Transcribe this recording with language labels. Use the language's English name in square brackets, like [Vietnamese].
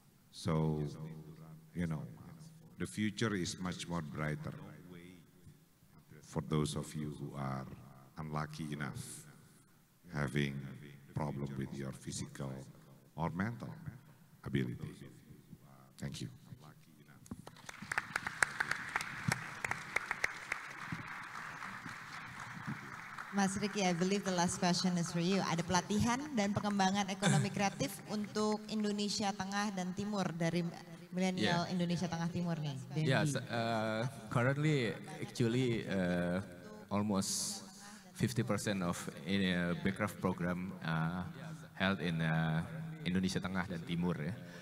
[English] So, you know, the future is much more brighter for those of you who are unlucky enough having problem with your physical or mental ability. Thank you. Mas Ricky, I believe the last question is for you. [Indonesian] Ada pelatihan dan pengembangan ekonomi kreatif untuk Indonesia Tengah dan Timur dari milenial Indonesia Tengah Timur nih. [English] Yes, currently actually almost 50% of Backcraft program held in Indonesia Tengah dan Timur ya.